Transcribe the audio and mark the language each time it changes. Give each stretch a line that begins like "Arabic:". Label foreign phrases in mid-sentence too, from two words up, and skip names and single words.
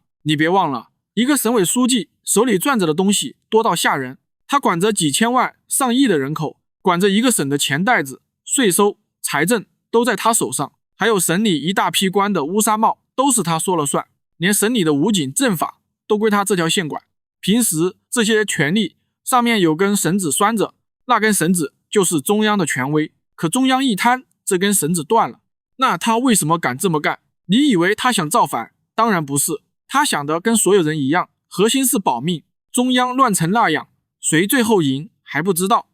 Chinese: 你別忘了，一個省委書記手裡攥着的東西多到嚇人，他管着幾千萬上億的人口，管着一個省的錢袋子，稅收財政都在他手上，還有省裡一大批官的烏紗帽都是他說了算，連省裡的武警政法都歸他這條線管。平時這些權力上面有根繩子拴着，那根繩子就是中央的權威，可中央一攤，這根繩子斷了，那他為什麼敢這麼幹？你以為他想造反？當然不是，他想的跟所有人一樣，核心是保命。中央亂成那樣，誰最後贏還不知道。